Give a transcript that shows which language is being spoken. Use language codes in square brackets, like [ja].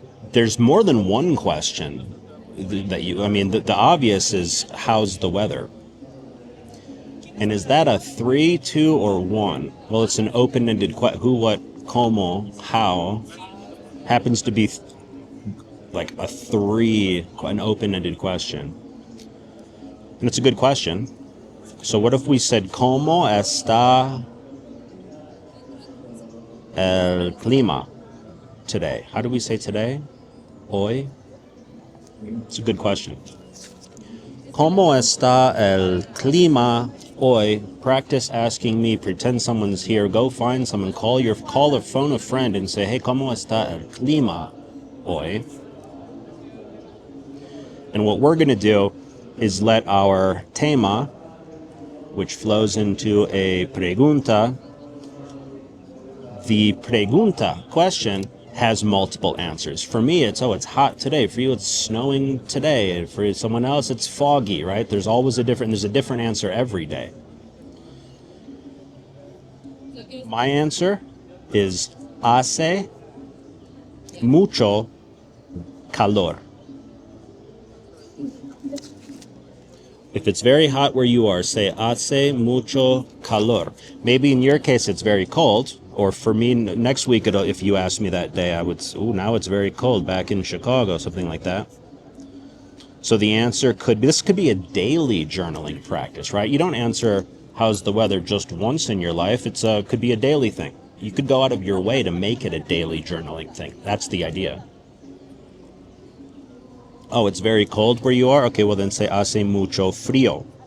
[en] There's more than one question the obvious is, how's the weather? And is that a 3, 2, or 1? Well, it's an open-ended question. Who, what, como, how, happens to be like a 3, an open-ended question. And it's a good question. [es] So what if we said, ¿Cómo está el clima [en] today? How do we say today? Hoy? It's a good question. [es] ¿Cómo está el clima hoy? [en] Practice asking me. Pretend someone's here. Go find someone. Call or phone a friend and say, hey, [es] ¿Cómo está el clima hoy? [en] And what we're going to do is let our tema, which flows into a pregunta, the pregunta, question, has multiple answers. For me, it's, oh, it's hot today. For you, it's snowing today. And for someone else, it's foggy, right? There's a different answer every day. My answer is [es] hace mucho calor. [en] If it's very hot where you are, say [es] hace mucho calor. [en] Maybe in your case it's very cold, or for me next week, if you asked me that day, I would say, oh, now it's very cold back in Chicago, something like that. So the answer could be, this could be a daily journaling practice, right? You don't answer how's the weather just once in your life. It's could be a daily thing. You could go out of your way to make it a daily journaling thing. That's the idea. Oh, it's very cold where you are? Okay, well then say [es] hace mucho frío.